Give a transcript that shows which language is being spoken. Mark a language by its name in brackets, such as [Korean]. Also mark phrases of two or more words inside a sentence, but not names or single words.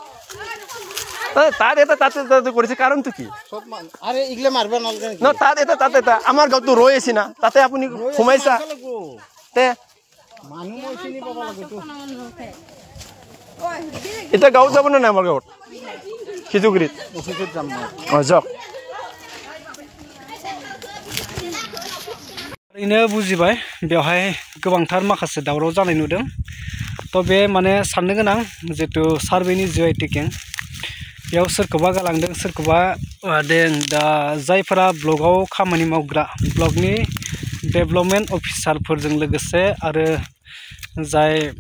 [Assamese] তাতে কৰিছে কাৰণটো কি তাতে আমাৰ গাঁৱতো ৰৈ আছে না তাতে আপুনি সোমাইছা এতিয়া গাঁৱত যাব নে নাই আমাৰ গাঁৱত সিজুগুৰিত যাওক [Bodo] ओरैनो बुजिबाय बेवहाय गोबांथार माखासे दावराव जानाय नुदों थ' बे माने साननो गोनां जितु सार्भेनि [English] geo tagging [Bodo] बेयाव सोरखौबा गालांदों सोरखौबा मादों दा जायफोरा ब्लगाव खामानि मावग्रा ब्लगनि [English] development officer [Bodo] लोगोसे आरो जाय